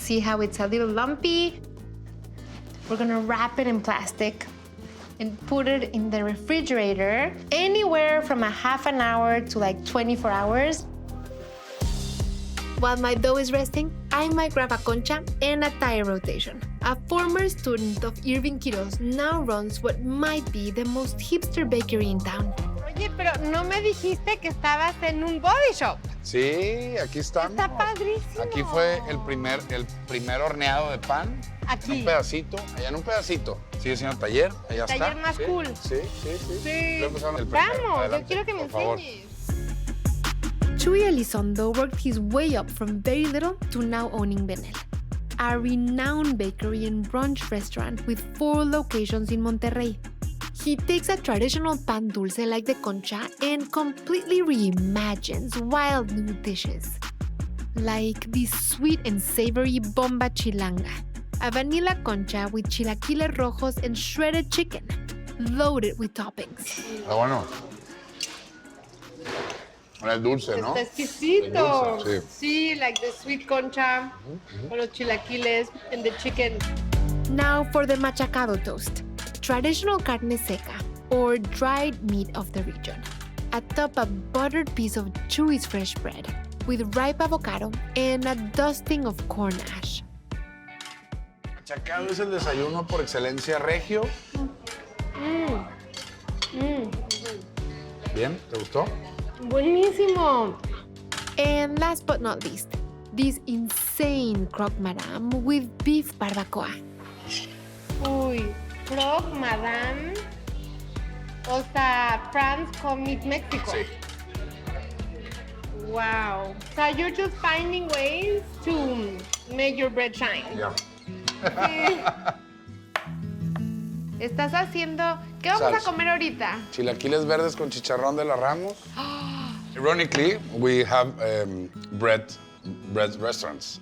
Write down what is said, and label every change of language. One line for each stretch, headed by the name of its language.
English: See how it's a little lumpy? We're gonna wrap it in plastic and put it in the refrigerator anywhere from a half an hour to like 24 hours. While my dough is resting, I might grab a concha and a tire rotation. A former student of Irving Quiroz now runs what might be the most hipster bakery in town.
Spanish: Oye, pero no me dijiste que estabas en un body shop. Sí, aquí estamos. Está padrísimo. Aquí fue el primer horneado de pan. Aquí. Un pedacito, allá en un pedacito. Sigue siendo taller, allá está. Taller más Sí, cool. Sí. Sí. Luego empezaron el primero. Vamos, Adelante, yo quiero que me por favor. enseñes.
English: Chuy Elizondo worked his way up from very little to now owning Benel, a renowned bakery and brunch restaurant with 4 locations in Monterrey. He takes a traditional pan dulce like the concha and completely reimagines wild new dishes. Like this sweet and savory bomba chilanga, a vanilla concha with chilaquiles rojos and shredded chicken, loaded with toppings.
Spanish: Ah, bueno. Es dulce, ¿no? Está exquisito. Es dulce,
English: Sí, like the sweet concha,
Spanish: con los chilaquiles
English: and the chicken. Now for the machacado toast, traditional carne seca, or dried meat of the region. Atop a buttered piece of Chuy's fresh bread, with ripe avocado and a dusting of corn ash.
Spanish: Machacado es el desayuno por excelencia regio. Bien, ¿te gustó? Buenísimo.
English: And last but not least, this insane croque madame with beef barbacoa.
Spanish: Uy, croque madame. O sea,
English: France commit Mexico.
Spanish: Sí.
English: Wow. So you're just finding ways to make your bread shine.
Spanish: Ya. Sí. Estás haciendo... ¿Qué vamos Salsa. a comer ahorita? Chilaquiles verdes con chicharrón de la Ramos.
English: Ironically, we have bread restaurants.